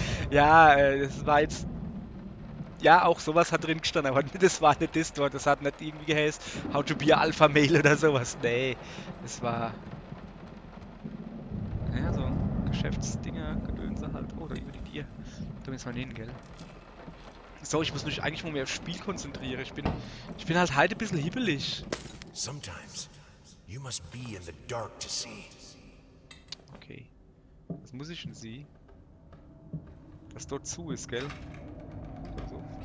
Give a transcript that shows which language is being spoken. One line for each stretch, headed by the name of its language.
German: Ja, das war jetzt, ja, auch sowas hat drin gestanden, aber das war nicht das dort, das hat nicht irgendwie geheißen,
English: how to be Alpha Male
German: oder sowas, nee, das war, ja, so Geschäftsdinger, Gedönse halt, oder über die Bier, da müssen wir hin, gell. So, ich muss mich eigentlich mal mehr aufs Spiel konzentrieren. Ich bin halt heute ein bisschen hibbelig.
English: Sometimes you must be in the dark to see.
German: Okay. Was muss ich denn sie? was dort zu ist, gell? So.